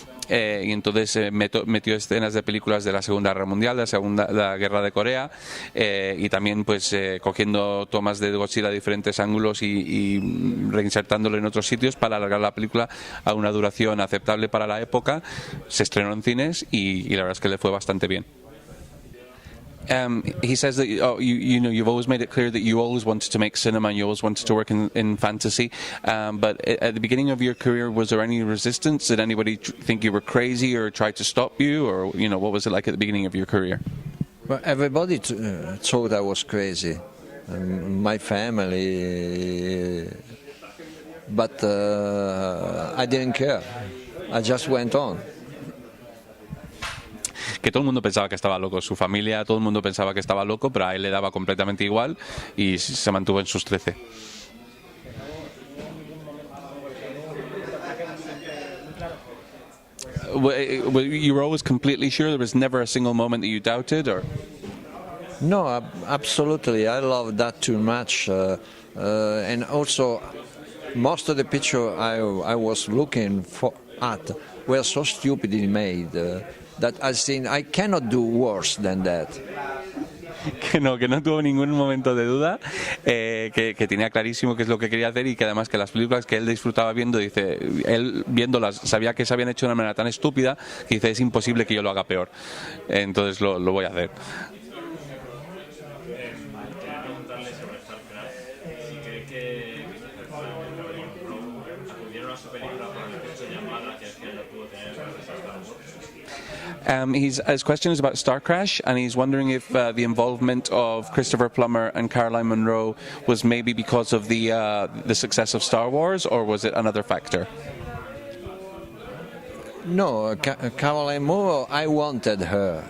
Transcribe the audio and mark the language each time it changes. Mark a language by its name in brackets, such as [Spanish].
[Spanish] Y entonces metió escenas de películas de la Segunda Guerra Mundial, de la Guerra de Corea, y también pues cogiendo tomas de Godzilla de diferentes ángulos y reinsertándolo en otros sitios para alargar la película a una duración aceptable para la época. Se estrenó en cines y la verdad es que le fue bastante bien. [English] He says that you've always made it clear that you always wanted to make cinema and you always wanted to work in fantasy. But at the beginning of your career, was there any resistance? Did anybody think you were crazy or try to stop you, or what was it like at the beginning of your career? Well, everybody thought I was crazy, my family, but I didn't care. I just went on. [Spanish] Que todo el mundo pensaba que estaba loco, su familia, todo el mundo pensaba que estaba loco, pero a él le daba completamente igual y se mantuvo en sus 13. [English] You were always completely sure? There was never a single moment that you doubted, or? No, absolutely. I love that too much, and also most of the picture I was looking at were so stupidly made. That I think I cannot do worse than that. [Spanish] que no tuvo ningún momento de duda, que tenía clarísimo qué es lo que quería hacer y que además que las películas que él disfrutaba viendo, dice, él viéndolas sabía que se habían hecho de una manera tan estúpida que dice, es imposible que yo lo haga peor, entonces lo voy a hacer. Quería preguntarle sobre StarCraft, si cree que acudieron a su película por el efecto llamada que no pudo tener gracias a Star Wars. [English] His question is about Star Crash, and he's wondering if the involvement of Christopher Plummer and Caroline Munro was maybe because of the success of Star Wars, or was it another factor? No, Caroline Munro, I wanted her.